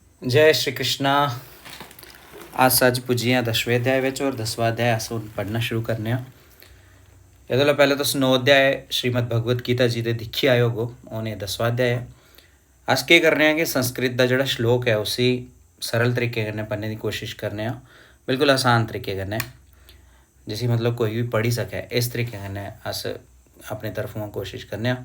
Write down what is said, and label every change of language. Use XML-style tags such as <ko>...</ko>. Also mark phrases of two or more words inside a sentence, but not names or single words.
<doi>जय श्री कृष्णा। अस अज पुज्जे हैं 10वें अध्याय विच और 10वां अध्याय अस हुण पढ़ना शुरू करने आं। एह्दे कोला पैह्लें तुस 9 अध्याय श्रीमद् भगवत गीता जी दे दिक्खी आए होगो। हून एह् 10वां अध्याय है। अस केह् करने आं कि संस्कृत दा जेह्ड़ा श्लोक है उसी सरल तरीके कन्नै पढ़ने दी कोशिश करने आं, बिल्कुल आसान तरीके कन्नै, जिसी मतलब कोई भी पढ़ी सकै। इस तरीके कन्नै अस अपनी तरफों कोशिश करने आं।</doi>